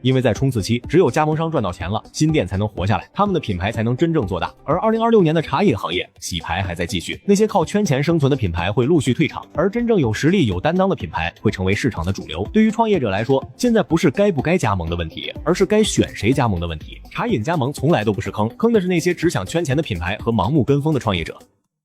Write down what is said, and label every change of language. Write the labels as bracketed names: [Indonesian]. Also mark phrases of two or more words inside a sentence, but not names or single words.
[Chinese] 因為在衝刺期，只有加盟商賺到錢了，新店才能活下來，他們的品牌才能真正做大。而2026年的茶飲行業洗牌還在繼續，那些靠圈錢生存的品牌會陸續退場，而真正有實力、有擔當的品牌會成為市場的主流。對於創業者來說，現在不是該不該加盟的問題，而是該選誰加盟的問題。茶飲加盟從來都不是坑，坑的是那些只想圈錢的品牌和盲目跟風的創業者。